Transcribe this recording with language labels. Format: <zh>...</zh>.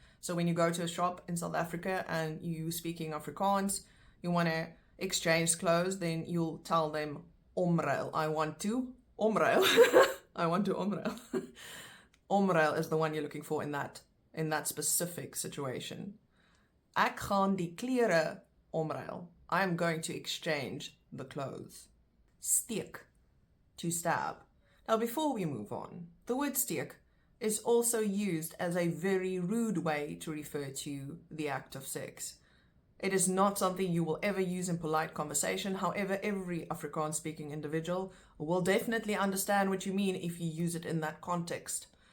<en>So when you go to a shop in South Africa and you speaking Afrikaans, you want to exchange clothes, then you'll tell them omruil. I want to omruil. I want to omruil. Omruil is the one you're looking for in that specific situation.</en> <af>Ek gaan die klere omruil.</af> <en>I am going to exchange the clothes. Steek, to stab. Now before we move on, the word steek is also used as a very rude way to refer to the act of sex. It is not something you will ever use in polite conversation. However, every Afrikaans speaking individual will definitely understand what you mean if you use it in that context.</en>